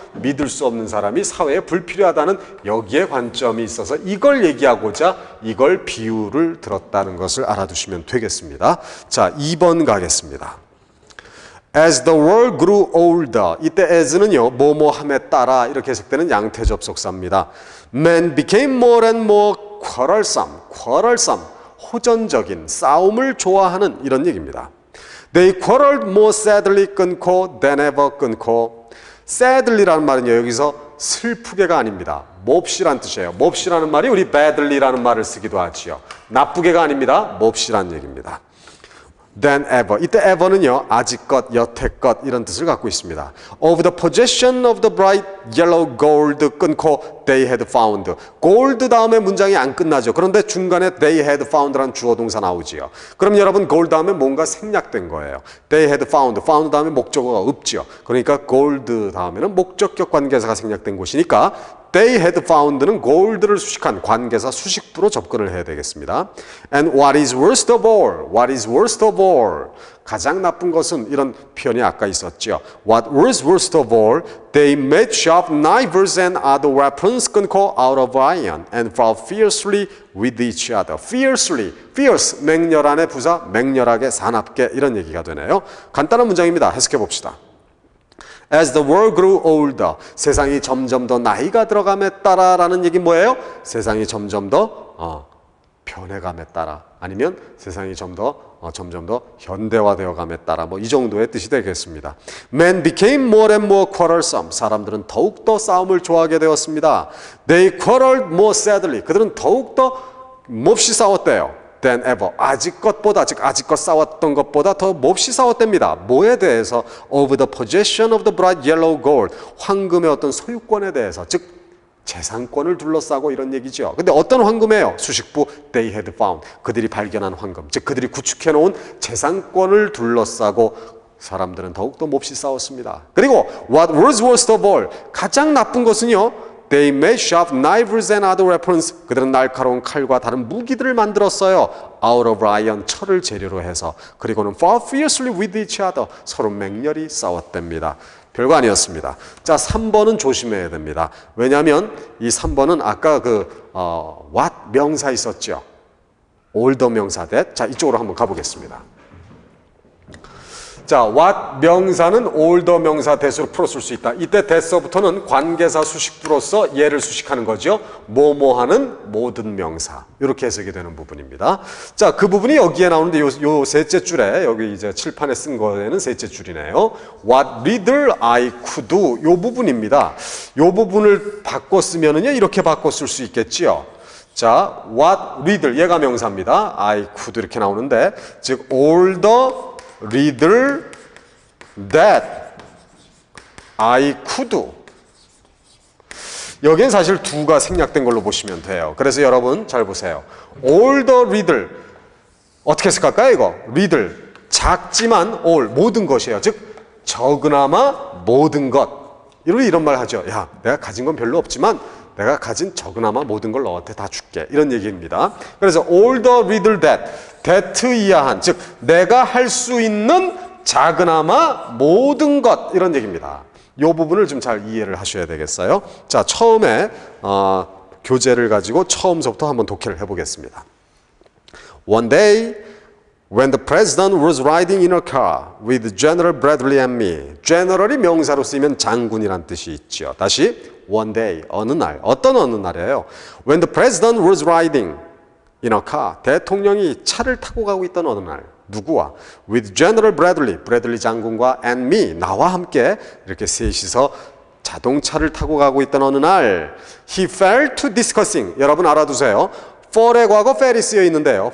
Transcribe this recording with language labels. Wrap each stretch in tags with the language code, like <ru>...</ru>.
<ko>믿을 수 없는 사람이 사회에 불필요하다는 여기에 관점이 있어서 이걸 얘기하고자 이걸 비유를 들었다는 것을 알아두시면 되겠습니다. 자, 2번 가겠습니다.</ko> <en>As the world grew older.</en> <ko>이때 as는요, 뭐뭐함에 따라 이렇게 해석되는 양태 접속사입니다.</ko> <en>Men became more and more quarrelsome,</en> <ko>호전적인, 싸움을 좋아하는 이런 얘기입니다.</ko> <en>They quarreled more sadly</en> <ko>끊고</ko> <en>than ever 끊고.</en> <ko>sadly라는 말은요, 여기서 슬프게가 아닙니다. 몹시란 뜻이에요. 몹시라는 말이 우리 badly라는 말을 쓰기도 하지요. 나쁘게가 아닙니다. 몹시란 얘기입니다. than ever. 이때 ever는요, 아직껏, 여태껏 이런 뜻을 갖고 있습니다.</ko> <en>Of the possession of the bright yellow gold</en> <ko>끊고</ko> <en>they had found.</en> <ko>gold 다음에 문장이 안 끝나죠. 그런데 중간에</ko> <en>they had found</en> <ko>라는 주어 동사 나오지요. 그럼 여러분 gold 다음에 뭔가 생략된 거예요. they had found 다음에 목적어가 없지요. 그러니까 gold 다음에는 목적격 관계사가 생략된 곳이니까</ko> <en>They had found</en> <ko>는 gold를 수식한 관계사 수식부로 접근을 해야 되겠습니다.</ko> <en>And what is worst of all? What is worst of all?</en> <ko>가장 나쁜 것은 이런 표현이 아까 있었죠.</ko> <en>What was worst of all? They made sharp knives and other weapons</en> <ko>끊고</ko> <en>out of iron and fought fiercely with each other.</en> <ko>Fiercely, fierce, 맹렬한의 부사, 맹렬하게, 사납게 이런 얘기가 되네요. 간단한 문장입니다. 해석해 봅시다.</ko> <en>As the world grew older,</en> <ko>세상이 점점 더 나이가 들어감에 따라라는 얘기 뭐예요? 세상이 점점 더 변해감에 따라 아니면 세상이 점점 더 현대화되어 감에 따라 뭐 이 정도의 뜻이 되겠습니다.</ko> <en>Men became more and more quarrelsome.</en> <ko>사람들은 더욱더 싸움을 좋아하게 되었습니다.</ko> <en>They quarreled more sadly.</en> <ko>그들은 더욱더 몹시 싸웠대요.</ko> <en>than ever.</en> <ko>아직껏 싸웠던 것보다 더 몹시 싸웠답니다. 뭐에 대해서?</ko> <en>Of the possession of the bright yellow gold.</en> <ko>황금의 어떤 소유권에 대해서, 즉 재산권을 둘러싸고 이런 얘기죠. 근데 어떤 황금이에요? 수식부</ko> <en>they had found.</en> <ko>그들이 발견한 황금, 즉 그들이 구축해 놓은 재산권을 둘러싸고 사람들은 더욱더 몹시 싸웠습니다.</ko> <en>그리고 what was worst of all.</en> <ko>가장 나쁜 것은요,</ko> <en>They made sharp knives and other weapons.</en> <ko>그들은 날카로운 칼과 다른 무기들을 만들었어요.</ko> <en>Out of iron,</en> <ko>철을 재료로 해서.</ko> <en>그리고는 fought fiercely with each other.</en> <ko>서로 맹렬히 싸웠답니다. 별거 아니었습니다. 자, 3번은 조심해야 됩니다. 왜냐하면 이 3번은 아까 what 명사 있었죠.</ko> <en>older 명사 that.</en> <ko>자, 이쪽으로 한번 가보겠습니다. 자, what 명사는 older 명사 that으로 풀어쓸 수 있다. 이때 that서부터는 관계사 수식부로서 얘를 수식하는 거죠. 뭐뭐하는 모든 명사. 이렇게 해석이 되는 부분입니다. 자, 그 부분이 여기에 나오는데 요 셋째 줄에 여기 이제 칠판에 쓴 거에는 셋째 줄이네요.</ko> <en>What little I could do.</en> <ko>요 부분입니다. 요 부분을 바꿔 쓰면은요 이렇게 바꿔 쓸 수 있겠지요. 자, what little 얘가 명사입니다.</ko> <en>I could</en> <ko>이렇게 나오는데 즉</ko> <en>all the little that I could do.</en> <ko>여기엔 사실 do가 생략된 걸로 보시면 돼요. 그래서 여러분 잘 보세요.</ko> <en>all the little</en> <ko>어떻게 해석할까요 이거? little 작지만 all 모든 것이에요. 즉 적으나마 모든 것. 이런 말 하죠. 야, 내가 가진 건 별로 없지만 내가 가진 적으나마 모든 걸 너한테 다 줄게. 이런 얘기입니다. 그래서</ko> <en>all the little that</en> <ko>이하한, 즉 내가 할 수 있는 작으나마 모든 것 이런 얘기입니다. 이 부분을 좀 잘 이해를 하셔야 되겠어요. 자, 처음에 교재를 가지고 처음서부터 한번 독해를 해보겠습니다.</ko> <en>One day when the president was riding in a car with General Bradley and me.</en> <ko>General이 명사로 쓰이면 장군이란 뜻이 있죠. 다시 one day, 어느 날, 어떤 어느 날이에요.</ko> <en>When the president was riding in a car.</en> <ko>대통령이 차를 타고 가고 있던 어느 날. 누구와?</ko> <en>With General Bradley.</en> <ko>브래들리 장군과 and me. 나와 함께 이렇게 셋이서 자동차를 타고 가고 있던 어느 날.</ko> <en>He fell to discussing.</en> <ko>여러분 알아두세요. fall의 과거 fell이 쓰여 있는데요.</ko>